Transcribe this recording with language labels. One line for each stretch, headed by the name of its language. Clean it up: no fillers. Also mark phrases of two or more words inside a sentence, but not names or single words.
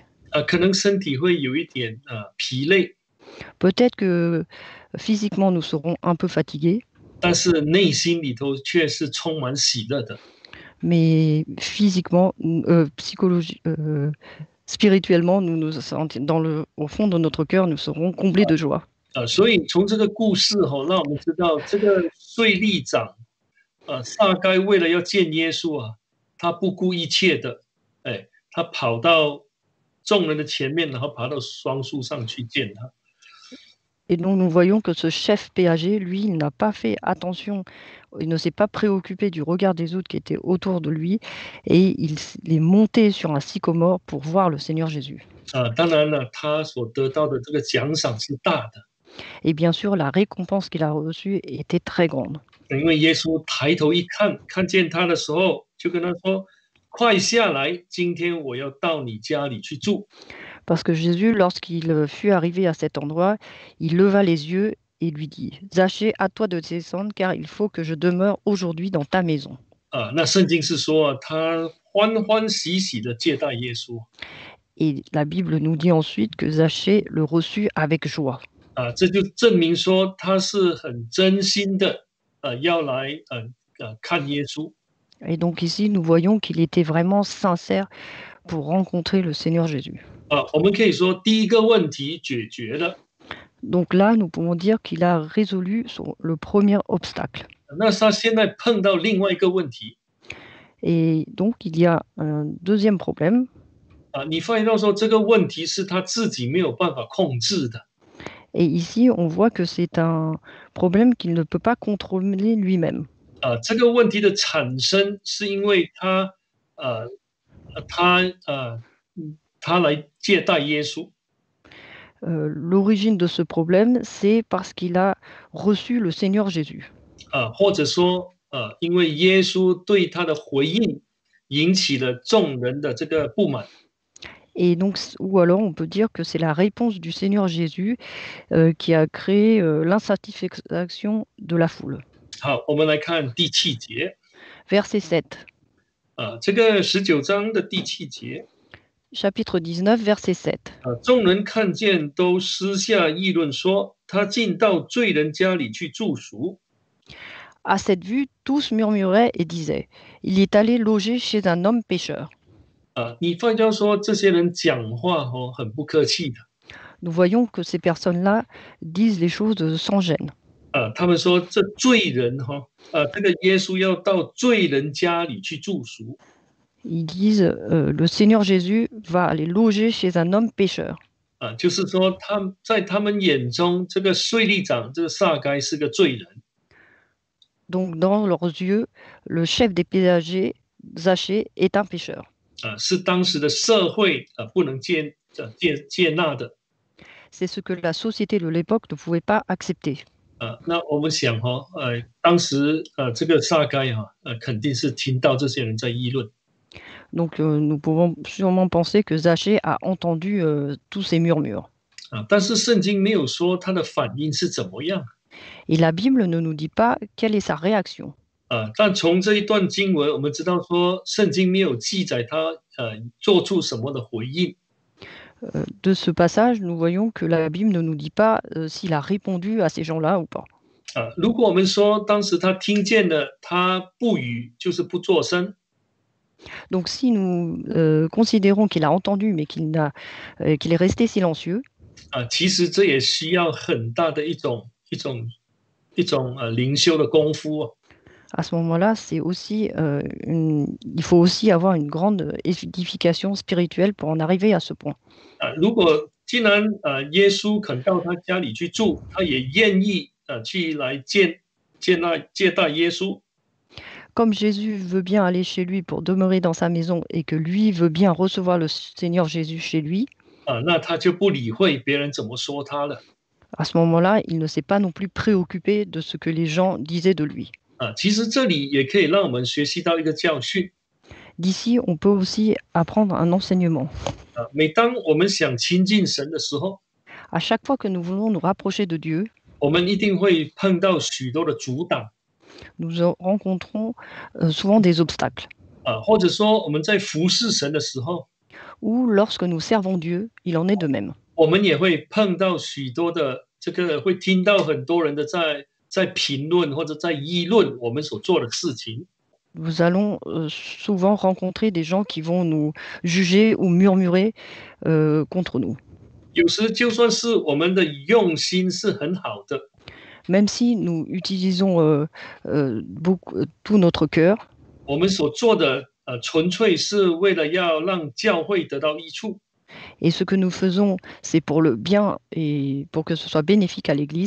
Chinese: 可能身体会有一点疲累，
French: Peut-être que physiquement nous serons un peu fatigués,
Chinese: 但是内心里头却是充满喜乐的。
French: mais physiquement, spirituellement, au fond de notre cœur, nous serons comblés de joie.
Chinese: 所以从这个故事让我们知道，这个税吏长撒该为了要见耶稣他不顾一切的，他跑到众人的前面，然后爬到双树上去见他。
French: Et donc nous voyons que ce chef péager, lui, il n'a pas fait attention, il ne s'est pas préoccupé du regard des autres qui étaient autour de lui, et il est monté sur un sycomore pour voir le Seigneur Jésus.
Chinese: 当然了，他所得到的这个奖赏是大的，
French: Et bien sûr, la récompense qu'il a reçue était très grande.
Chinese: 因为耶稣抬头一看，看见他的时候，就跟他说：“快下来，今天我要到你家里去住。”
French: Parce que Jésus, lorsqu'il fut arrivé à cet endroit, il leva les yeux et lui dit, « Zachée, à toi de descendre, car il faut que je demeure aujourd'hui dans ta maison. »
Chinese: 那圣经是说他欢欢喜喜的接待耶稣。
French: Et la Bible nous dit ensuite que Zachée le reçut avec joie.
Chinese: 这就证明说他是很真心的要来看耶稣。
French: Et donc ici, nous voyons qu'il était vraiment sincère pour rencontrer le Seigneur Jésus.
Chinese: 我们可以说第一个问题解决了。
French: Donc là, nous pouvons dire qu'il a résolu le premier obstacle.
Chinese: 那他现在碰到另外一个问题。
French: Et donc, il y a un deuxième problème.
Chinese: 你发现到说这个问题是他自己没有办法控制的。
French: Et ici, on voit que c'est un problème qu'il ne peut pas contrôler lui-même.
Chinese: 这个问题的产生是因为他来接待耶稣。
French: L'origine de ce problème, c'est parce qu'il a reçu le Seigneur Jésus.
Chinese: 或者说因为耶稣对他的回应引起了众人的这个不满。
French: Et donc, ou alors on peut dire que c'est la réponse du Seigneur Jésus qui a créé l'insatisfaction de la foule.
Chinese: 好，我们来看第7节。
French: Verset 7.
Chinese: 这个19章的第7节，
French: chapitre 19, verset 7.
Chinese: 众人看见都私下议论说，他进到罪人家里去住宿。
French: À cette vue, tous murmuraient et disaient, il est allé loger chez un homme pécheur.
Chinese: 你发觉说这些人讲话很不客气的。
French: Nous voyons que ces personnes-là disent les choses sans gêne.
Chinese: 他们说这罪人这个耶稣要到罪人家里去住宿。
French: Ils disent, le Seigneur Jésus va aller loger chez un homme pécheur.
Chinese: 就是说在他们眼中，这个税吏长这个撒该是个罪人。
French: Donc, dans leurs yeux, le chef des péagers, Zachée, est un pécheur.
Chinese: 是当时的社会不能接纳的。
French: C'est ce que la société de l'époque ne pouvait pas accepter.
Chinese: 那我们想当时这个撒该肯定是听到这些人在议论。
French: Donc, nous pouvons sûrement penser que Zachée a entendu tous ces murmures.
Chinese: 但是圣经没有说他的反应是怎么样。
French: Et la Bible ne nous dit pas quelle est sa réaction.
Chinese: 但从这一段经文，我们知道说圣经没有记载他做出什么的回应。
French: De ce passage, nous voyons que la Bible ne nous dit pas s'il a répondu à ces gens-là ou pas.
Chinese: 如果我们说当时他听见了，他不语，就是不作声。
French: Donc, si nous considérons qu'il a entendu mais qu'il est resté silencieux,
Chinese: 其实这也需要很大的一种灵修的功夫。
French: à ce moment-là, c'est aussi, il faut aussi avoir une grande édification spirituelle pour en arriver à ce point.
Chinese: 如果既然耶稣肯到他家里去住，他也愿意去来接待耶稣。
French: Comme Jésus veut bien aller chez lui pour demeurer dans sa maison et que lui veut bien recevoir le Seigneur Jésus chez lui,
Chinese: 那他就不理会别人怎么说他了。
French: à ce moment-là, il ne s'est pas non plus préoccupé de ce que les gens disaient de lui.
Chinese: 其实这里也可以让我们学习到一个教训。
French: D'ici, on peut aussi apprendre un enseignement.
Chinese: 每当我们想亲近神的时候，
French: À chaque fois que nous voulons nous rapprocher de Dieu,
Chinese: 我们一定会碰到许多的阻挡。
French: nous rencontrons souvent des obstacles.
Chinese: 或者说我们在服侍神的时候，
French: Ou lorsque nous servons Dieu, il en est de même.
Chinese: 我们也会碰到许多的会听到很多人的在评论或者在议论我们所做的事情。
French: Nous allons souvent rencontrer des gens qui vont nous juger ou murmurer contre nous.
Chinese: 有时就算是我们的用心是很好的，
French: Même si nous utilisons tout notre cœur,
Chinese: 我们所做的纯粹是为了要让教会得到益处。
French: et ce que nous faisons, c'est pour le bien et pour que ce soit bénéfique à l'Église,